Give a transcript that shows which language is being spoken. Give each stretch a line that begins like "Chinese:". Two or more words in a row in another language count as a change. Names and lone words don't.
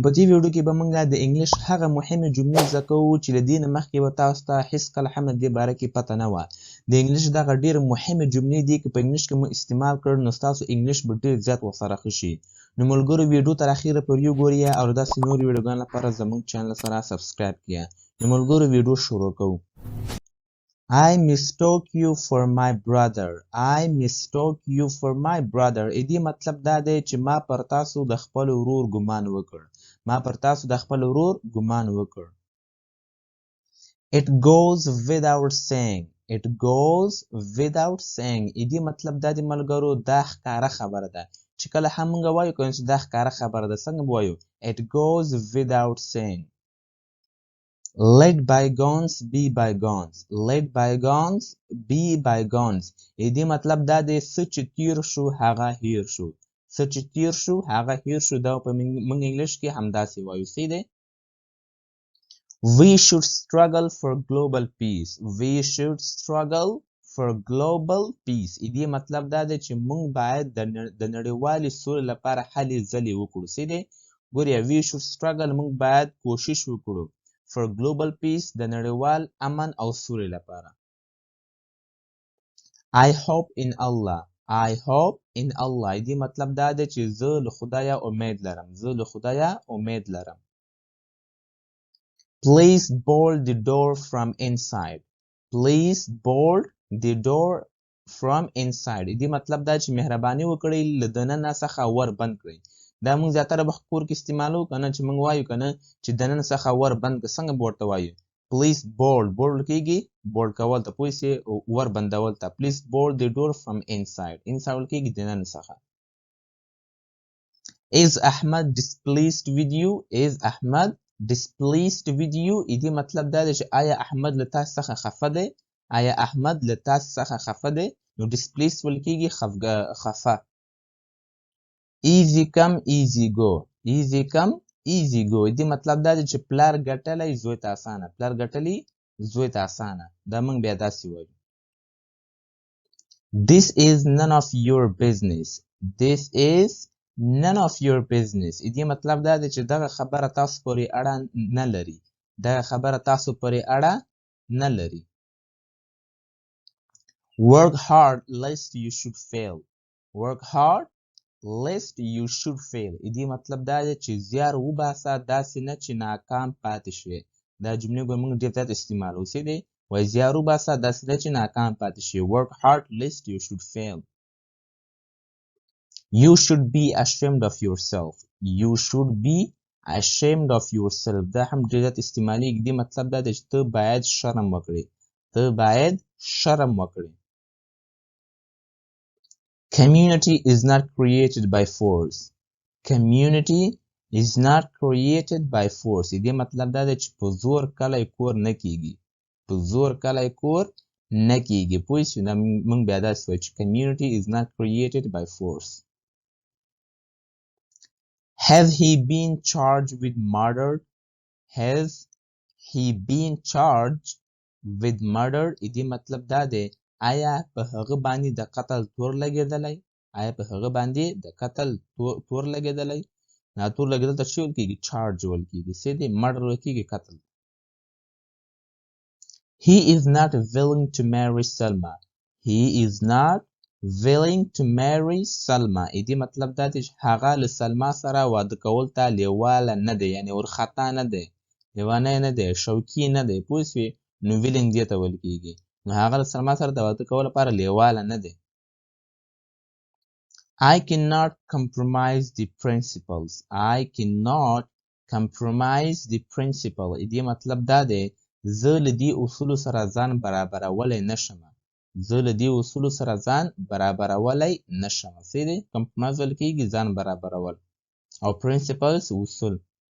Pashto: په دې ویډیو کې به موږ د انګلیش هغه مهمې جملې زده کوو چې له دې نه مخکې به تاسو ته هیڅ کله هم د دې باره کې پته نه وه. د انګلیش دغه ډېرې مهمې جملې دي که په انګلیش کې مو استعمال کړ نو ستاسو انګلیش به ډېر زیات ورسره ښه شي. نو ملګرو ویډیو تر اخره پورې وګورئ او داسې نورې ویډیوګانو لپاره زموږ چینل سره سبسکرایب کړئ. نو ملګرو ویډیو شروع کوو.
English: I mistook you for my brother. I mistook you for my brother.
Pashto: دې مطلب دا دی چې ما پر تاسو د خپل ورور ګمان وکړ.
English: It goes without saying. It goes without saying.
Pashto: دې مطلب دا دی ملګرو دا ښکاره خبره ده. چې کله هم موږ وایو کنه چې دا ښکاره خبره ده څنګه وایو؟
English: It goes without saying. Let bygones be bygones. Let bygones be bygones.
Pashto: دې مطلب دا دی څه چې تیر شو هغه هیر شو. څه چې تیر شو هغه هیر شو. دا په موږ انګلیش کې همداسې وایو. څه دی؟
English: We should struggle for global peace. We should struggle for global peace.
Pashto: دې مطلب دا دی چې موږ باید د نړیوالې سولې لپاره هلې ځلې وکړو. څه دی؟ ګورئ
English: we should struggle
Pashto: موږ باید کوشش وکړو.
English: for global peace
Pashto: د نړیوال امن او سولې لپاره.
English: I hope in Allah. I hope in Allah.
Pashto: دې مطلب دا دی چې زه له خدایه امید لرم.
English: Please bolt the door from inside. Please bolt the door from inside.
Pashto: دې مطلب دا چې مهرباني وکړئ له دننه څخه ور بند کړئ. دا موږ زیاتره په کور کې استعمالو کنه چې موږ وایو کنه چې دننه څخه ور بند که څنګه به ورته وایو؟
English: Please bolt
Pashto: کېږي bolt کول ته پوه شئ ور بندول ته.
English: Please bolt the door from inside.
Pashto: inside کېږي دننه څخه.
English: Is Ahmad displeased with you? Is Ahmad displeased with you?
Pashto: دې مطلب دا دی چې آیا احمد له تاسو څخه خفه دی؟ آیا احمد له تاسو څخه خفه دی؟ نو displeased ویل کېږي خفه.
English: Easy come easy go. Easy come easy go.
Pashto: دې مطلب دا دی چې پلار ګټلی زوی ته اسانه. پلار ګټلی زوی ته اسانه. دا موږ بیا داسې وایو.
English: This is none of your business. This is none of your business.
Pashto: دې مطلب دا دی چې دغه خبره تاسو پورې اړه نه لري. دغه خبره تاسو پورې اړه نه لري.
English: Work hard lest you should fail. Work hard lest you should fail.
Pashto: دې مطلب دا دی چې زیار وباسه داسې نه چې ناکام پاتې شوې. دا جملې به موږ ډېر زیات استعمالوو. څه دی؟ وایي زیار وباسه داسې نه چې ناکام پاتې شوې.
English: Work hard lest you should fail. You should be ashamed of yourself. You should be ashamed of yourself.
Pashto: دا هم ډېر زیات استعمالېږي. دې مطلب دا دی چې ته باید شرم وکړې. ته باید شرم وکړې.
English: Community is not created by force. Community is not created by force.
Pashto: دې مطلب دا دی چې په زور کلی کور نه کېږي. په زور کلی کور نه کېږي. پوه شئ دا موږ بیا داسې وایو چې
English: community is not created by force. Has he been charged with murder? Has he been charged with murder?
Pashto: دې مطلب دا دی آیا په هغه باندې د قتل تور لګېدلی؟ آیا په هغه باندې د قتل تور لګېدلی؟ دا تور لګېدل ته څه ویل کېږي؟ چارج ویل کېږي. څه دی؟ مړر ویل کېږي قتل.
English: He is not willing to marry Salma. He is not willing to marry Salma.
Pashto: دې مطلب دا دی چې هغه له سلما سره واده کول ته لیواله نه دی. یعنې ورخطا نه دی. لیوانی نه دی. شوقي نه دی. پوه شوې؟ نو willing دې ته ویل کېږي. نو هغه له سلما سره د واده کولو لپاره لیواله نه دی.
English: I cannot compromise the principles. I cannot compromise the principle.
Pashto: دې مطلب دا دی زه له دې اصولو سره ځان برابرولی نه شم. زه له دې اصولو سره ځان برابرولی نه شم. څه دی؟ compromise ویل کېږي ځان برابرول او principles اصول.